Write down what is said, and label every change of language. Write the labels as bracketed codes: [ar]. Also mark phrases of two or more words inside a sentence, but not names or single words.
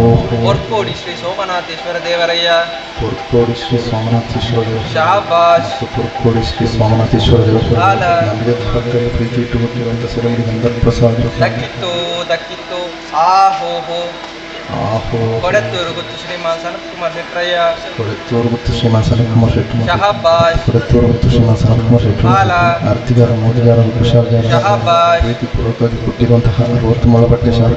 [kn] ಹೊರ್ಕೋಡಿ ಶ್ರೀ ಸೋಮನಾಥೇಶ್ವರ ದೇವರಯ್ಯ ಪುರ್ಕೋಡಿ ಶ್ರೀ ಸೋಮನಾಥೇಶ್ವರ ದೇವ ಶಹಬ್ಬಾಸ್ ಪುರ್ಕೋಡಿ ಶ್ರೀ ಸೋಮನಾಥೇಶ್ವರ ದೇವ ಹಾಲ ನಮಗೆ ಭಕ್ತರಿಗೆ ಪ್ರೀತಿ ಇಟ್ಟುಕೊಟ್ಟಿರುವಂಥ ಶ್ರೀಗಳಿಗಂತ ಪ್ರಸಾದ ದಕ್ಕಿತ್ತು ದಕ್ಕಿತ್ತು ಆಹೋಹೋ ಆಹೋ ಕೊಡತ್ತೂರು ಗುತ್ತು ಶ್ರೀಮಾನ್ ಸನತ್ ಕುಮಾರ್ ಶೆಟ್ರಯ್ಯ ಕೊಡತ್ತೂರು ಮತ್ತು ಶ್ರೀಮಾನ್ ಸನತ್ ಕುಮಾರ್ ಶೆಟ್ಟಿ ಶಹಬ್ಬಾಸ್ ಕೊಡತ್ತೂರು ಮತ್ತು ಶ್ರೀಮಾನ್ ಸನತ್ ಕುಮಾರ್ ಶೆಟ್ಟಿ ಹಾಲ ಆರ್ತಿಗಾರ ಮೋದಿಗಾರ ಕುಶಾಲಗಾರ ಶಹಬ್ಬಾಸ್ ಪ್ರೀತಿಪೂರ್ವಕವಾಗಿ ಕೊಟ್ಟಿರುವಂತಹ 60 ಮೊಳ ಬಟ್ಟೆ ಶಾಲೆ